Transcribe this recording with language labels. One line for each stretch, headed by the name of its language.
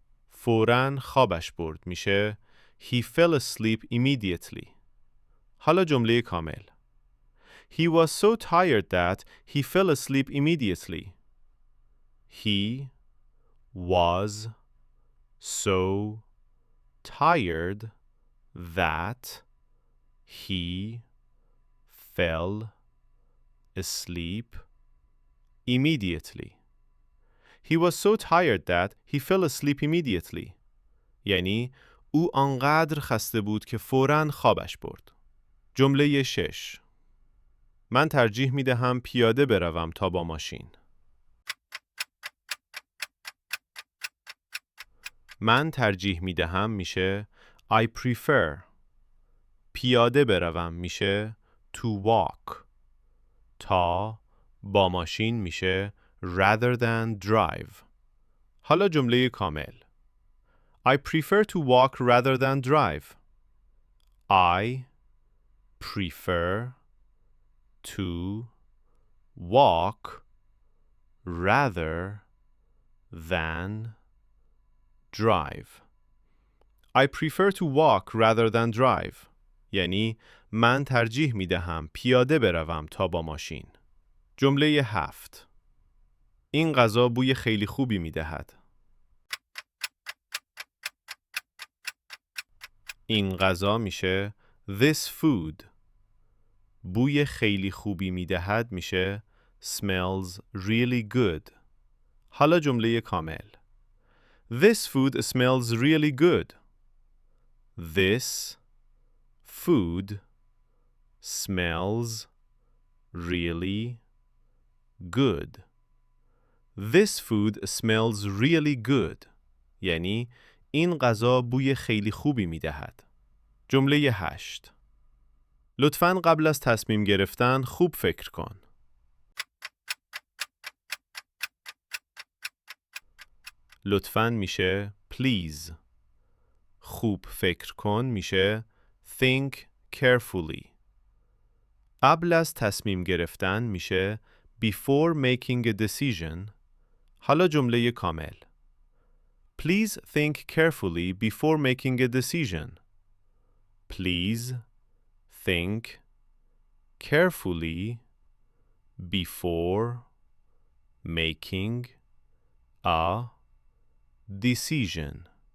Persian: فوراً خوابش برد میشه
English: he fell asleep immediately.
Persian: حالا جمله کامل.
English: He was so tired that he fell asleep immediately. He was so tired that he fell asleep immediately. He was so tired that he fell asleep immediately.
Persian: یعنی او آنقدر خسته بود که فوراً خوابش برد. جمله 6. من ترجیح می دهم پیاده بروم تا با ماشین. من ترجیح می دهم میشه
English: I prefer.
Persian: پیاده بروم میشه
English: to walk.
Persian: تا با ماشین میشه
English: rather than drive.
Persian: حالا جمله کامل.
English: I prefer to walk rather than drive. I prefer to walk rather than drive. I prefer to walk rather than drive.
Persian: یعنی من ترجیح می دهم پیاده بروم تا با ماشین. جمله 7. این غذا بوی خیلی خوبی می دهد. این غذا میشه
English: this food.
Persian: بوی خیلی خوبی میدهد میشه
English: smells really good.
Persian: حالا جمله کامل.
English: This food smells really good. This food smells really good. This food smells really good.
Persian: یعنی این غذا بوی خیلی خوبی میدهد. جمله 8. لطفاً قبل از تصمیم گرفتن خوب فکر کن. لطفاً میشه
English: please.
Persian: خوب فکر کن میشه
English: think carefully.
Persian: قبل از تصمیم گرفتن میشه
English: before making a decision.
Persian: حالا جمله کامل.
English: Please think carefully before making a decision. Please think carefully before making a decision.